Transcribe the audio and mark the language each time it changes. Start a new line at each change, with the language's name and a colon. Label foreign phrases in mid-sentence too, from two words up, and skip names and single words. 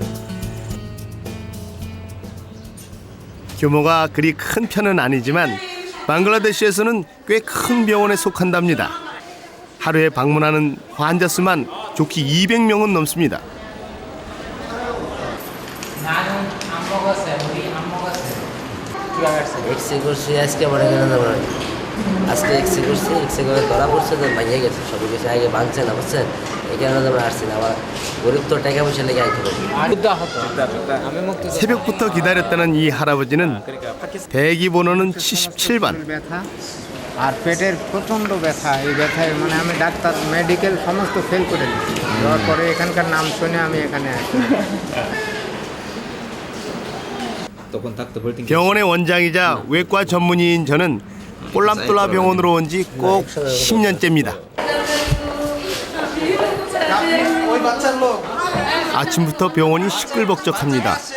Korean: 규모가 그리 큰 편은 아니지만 벵글라데시에서는 꽤 큰 병원에 속한답니다. 하루에 방문하는 환자 수만 좋게 200명은 넘습니다. 나는 안 먹었어요. 우리 안 먹었어요.
Bangla: एक्से করছি আজকে মনে করেন আমার আজকে एक्से করছি एक्से করে ধরা পড়ছে তো ভাঙিয়ে গেছে সব কিছু আগে ভাঙছে না বুঝছেন এই কারণে আমরা আসছি না আমার গরিব তো টাকা পয়সা লেগে আইতে পারি
Korean: 새벽부터 기다렸다는 이 할아버지는 대기 번호는 77번.
Bangla: ব্যথা আর পেটের প্রচণ্ড ব্যথা। এই ব্যথায় মানে আমি ডাক্তার মেডিকেল সমস্ত ফেল করে দিচ্ছি। দেওয়ার পরে এখানকার নাম শুনে আমি এখানে আসি।
Korean: 병원의 원장이자 외과 전문의인 저는 꼴람똘라 병원으로 온 지 꼭 10년째입니다. 아침부터 병원이 시끌벅적합니다.